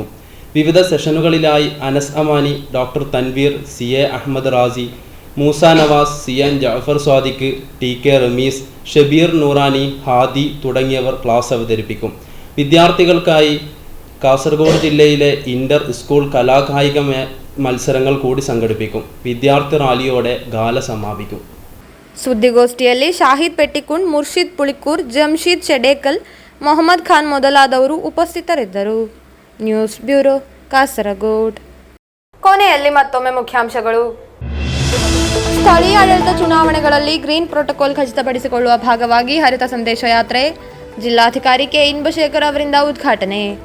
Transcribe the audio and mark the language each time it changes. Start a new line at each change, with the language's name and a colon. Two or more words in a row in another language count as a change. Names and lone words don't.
Malayalam: വിവിധ സെഷനുകളിലായി അനസ് അമാനി, ഡോക്ടർ തൻവീർ, CA അഹമ്മദ് റാസി, മൂസ നവാസ്, CN ജാഫർ സ്വാദിഖ്, TK റമീസ്, ഷബീർ നൂറാനി, ഹാദി തുടങ്ങിയവർ ക്ലാസ് അവതരിപ്പിക്കും. വിദ്യാർത്ഥികൾക്കായി കാസർഗോഡ് ജില്ലയിലെ ഇന്റർ സ്കൂൾ കലാകായിക മത്സരങ്ങൾ കൂടി സംഘടിപ്പിക്കും. വിദ്യാർത്ഥി റാലിയോടെ ഗാല സമാപിക്കും.
Kannada: ಸುದ್ದಿಗೋಷ್ಠಿಯಲ್ಲಿ ಶಾಹಿದ್ ಪೆಟ್ಟಿಕುಂಡ್, ಮುರ್ಷಿದ್ ಪುಳಿಕೂರ್, ಜಮ್ಶೀದ್ ಶೆಡೇಕಲ್, ಮೊಹಮ್ಮದ್ ಖಾನ್ ಮೊದಲಾದವರು ಉಪಸ್ಥಿತರಿದ್ದರು. ನ್ಯೂಸ್ ಬ್ಯೂರೋ, ಕಾಸರಗೋಡ್. ಕೊನೆಯಲ್ಲಿ ಮತ್ತೊಮ್ಮೆ ಮುಖ್ಯಾಂಶಗಳು. ಸ್ಥಳೀಯ ಆಡಳಿತ ಚುನಾವಣೆಗಳಲ್ಲಿ ಗ್ರೀನ್ ಪ್ರೋಟೋಕಾಲ್ ಖಚಿತಪಡಿಸಿಕೊಳ್ಳುವ ಭಾಗವಾಗಿ ಹರಿತ ಸಂದೇಶ ಯಾತ್ರೆ ಜಿಲ್ಲಾಧಿಕಾರಿ ಕೆ ಇನ್ಬಶೇಖರ್ ಅವರಿಂದ ಉದ್ಘಾಟನೆ.